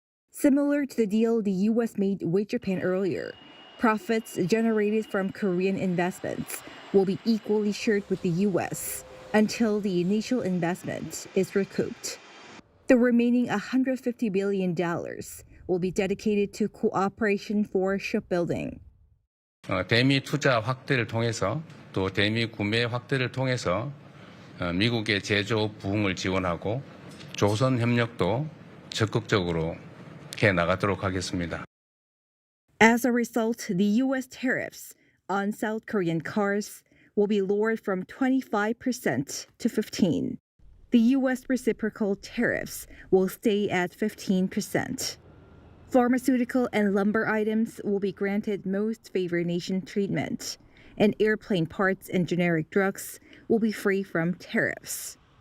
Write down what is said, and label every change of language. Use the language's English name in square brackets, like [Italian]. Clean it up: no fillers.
[English] Similar to the deal the U.S. made with Japan earlier, profits generated from Korean investments will be equally shared with the U.S. until the initial investment is recouped. The remaining $150 billion will be dedicated to cooperation for shipbuilding. [Korean] 대미 투자 확대를 통해서 또 대미 구매 확대를 통해서 미국의 제조 부흥을 지원하고 조선 협력도 적극적으로 해 나가도록 하겠습니다. [English] As a result, the U.S. tariffs on South Korean cars will be lowered from 25% to 15%. The U.S. reciprocal tariffs will stay at 15%. Pharmaceutical and lumber items will be granted most favored nation treatment, and airplane parts and generic drugs will be free from tariffs.